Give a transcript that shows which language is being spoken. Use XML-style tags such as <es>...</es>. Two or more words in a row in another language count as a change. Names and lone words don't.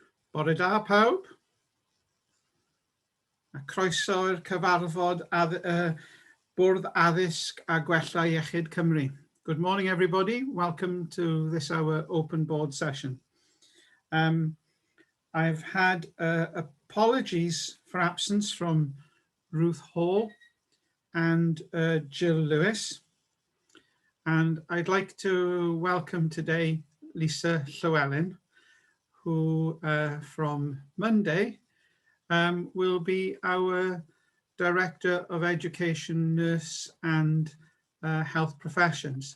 <cy>Bwrdd pawb. A croeso i'r cyfarfod Bwrdd Addysg a Gwella Iechyd Cymru.</cy> <en>Good morning, everybody. Welcome to this our open board session. I've had apologies for absence from Ruth Hall and Jill Lewis. And I'd like to welcome today Lisa Llewellyn, who from Monday will be our Director of Education, Nurse and Health Professions.</en>